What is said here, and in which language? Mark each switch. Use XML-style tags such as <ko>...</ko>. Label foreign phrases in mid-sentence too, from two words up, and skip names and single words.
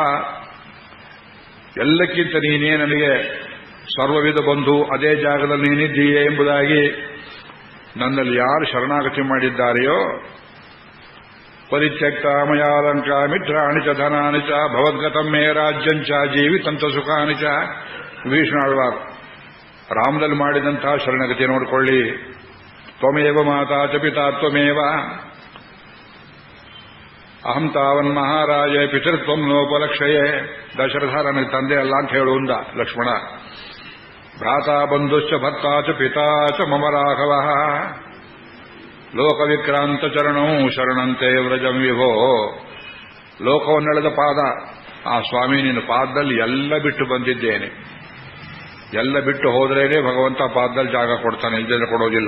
<kn>ಎಲ್ಲಕ್ಕಿಂತ ನೀನೇ ನನಗೆ ಸರ್ವವಿಧ ಬಂಧು, ಅದೇ ಜಾಗದಲ್ಲಿ ನೀನಿದ್ದೀಯೇ ಎಂಬುದಾಗಿ ನನ್ನಲ್ಲಿ ಯಾರು ಶರಣಾಗತಿ ಮಾಡಿದ್ದಾರೆಯೋ,</kn> <sa>ಪರಿತ್ಯಕ್ತ ಮಯಾಲಂಕ ಮಿತ್ರಾಣಿ ಚ ಧನಾನಿ ಚ ಭವದ್ಗತಂ ಮೇ ರಾಜ್ಯಂಚ ಜೀವಿತಂತ ಸುಖಾನಿ ಚ.</sa> <kn>ವಿಭೀಷಣಾಳ್ವಾರ್ ರಾಮದಲ್ಲಿ ಮಾಡಿದಂತಹ ಶರಣಗತಿ ನೋಡಿಕೊಳ್ಳಿ.</kn> <sa>ತ್ವಮೇವ ಮಾತಾ ಚ ಪಿತಾ ತ್ವಮೇವ ಅಹಂ ತಾವನ್ ಮಹಾರಾಜ ಪಿತೃತ್ವಂ ನೋಪಲಕ್ಷಯೇ.</sa> <kn>ದಶರಥ ನನಗೆ ತಂದೆ ಅಲ್ಲ ಅಂತ ಹೇಳುವಂದ ಲಕ್ಷ್ಮಣ.</kn> <sa>ಭ್ರಾತಾ ಬಂಧುಶ್ಚ ಭರ್ತಾ ಚ ಪಿತಾ ಚ ಮಮ ರಾಘವ ಲೋಕವಿಕ್ರಾಂತ ಚರಣೌ ಶರಣಂತೆ ವ್ರಜಂ ವಿಭೋ.</sa> <kn>ಲೋಕವನ್ನೆಳೆದ ಪಾದ ಆ ಸ್ವಾಮಿ, ನಿನ್ನ ಪಾದದಲ್ಲಿ ಎಲ್ಲ ಬಿಟ್ಟು ಬಂದಿದ್ದೇನೆ. ಎಲ್ಲ ಬಿಟ್ಟು ಹೋದ್ರೇನೆ ಭಗವಂತ ಪಾದದಲ್ಲಿ ಜಾಗ ಕೊಡ್ತಾನೆ, ಇಲ್ಲದೆ ಕೊಡೋದಿಲ್ಲ.</kn>